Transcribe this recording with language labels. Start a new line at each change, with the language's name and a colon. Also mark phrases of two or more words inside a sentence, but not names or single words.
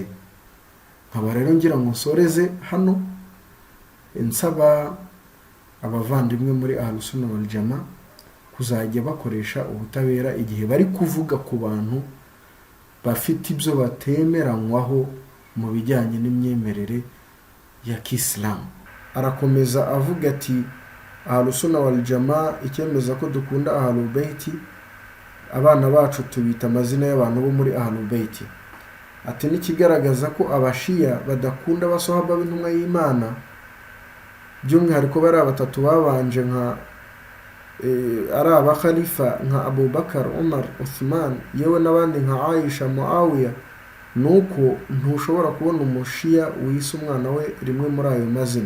Kinyarwanda: Nkaba rero ngira ngo nsoreze hano nsaba abavandimwe muri Ahlus Sunna wal Jamaa kuzajya bakoresha ubutabera igihe bari kuvuga ku bantu bafite ibyo batemeranywaho mu bijyanye n'imyemerere ya Kisilamu. Arakomeza avuga ati Ahlus Sunna wal Jamaa icyemeza ko dukunda Ahlul Baiti, abana bacu tubita amazina y'abantu bo muri Ahlul Baiti. Ati n'ikigaragaza ko abashiya badakunda abasahaba b'intumwa y'Imana, by'umwihariko bari batatu babanje ari abakhalifa nka Abu Bakar, Umar, Uthman, yewe n'abandi nka Aisha, Muawiya, nuko ntushobora kubona umushiya wise umwana we rimwe muri ayo mazina.